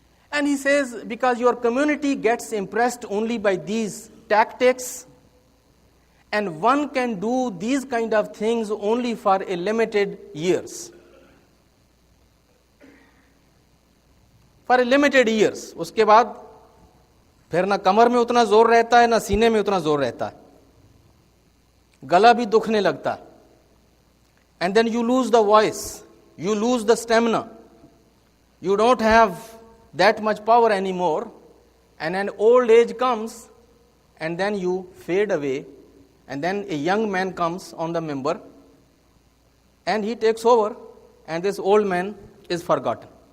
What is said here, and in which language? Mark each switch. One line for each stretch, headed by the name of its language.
English: And he says, because your community gets impressed only by these tactics, and one can do these kind of things only for a limited years. For a limited years.
Urdu: اس کے بعد پھر نہ کمر میں اتنا زور رہتا ہے نہ سینے میں اتنا زور رہتا ہے, گلا بھی دکھنے لگتا ہے.
English: and then you lose the voice, you lose the stamina, you don't have that much power anymore, and an old age comes, and then you fade away, and then a young man comes on the member, and he takes over, and this old man is forgotten.